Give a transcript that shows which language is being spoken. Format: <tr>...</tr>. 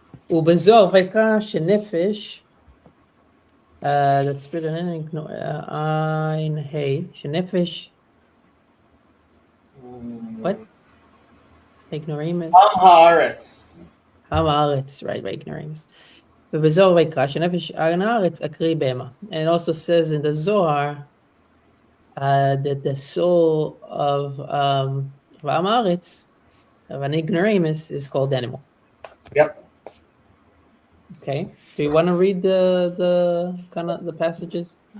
<he>ובזוהר ויקרא שנפש,</he> <en>that's written in</en> <he>עין ה', שנפש, what?</he> <en>ignoramus.</en> <he>Haaretz. עם הארץ,</he> <en>right, ignoramus.</en> <he>ובזוהר ויקרא שנפש עם הארץ אקריא בהמה.</he> <en>And it also says in the Zohar that the soul of עם הארץ, of an ignoramus, is called animal. Yep. Okay. Do you want to read the kind of the passages?</en>